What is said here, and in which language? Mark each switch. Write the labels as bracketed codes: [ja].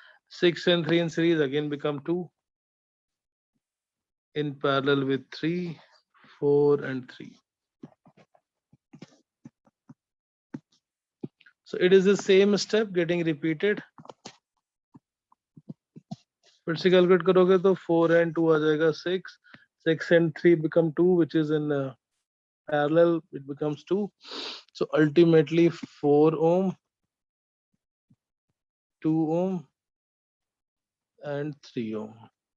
[en] 6 and 3 in series again become 2. In parallel with 3, 4 and 3. So it is the same step getting repeated. [hi] फिर से calculate करोगे तो 4 and 2 आ जाएगा 6. [en] 6 and 3 become 2, which is in parallel, it becomes 2. So ultimately 4 ohm, 2 ohm and 3 ohm.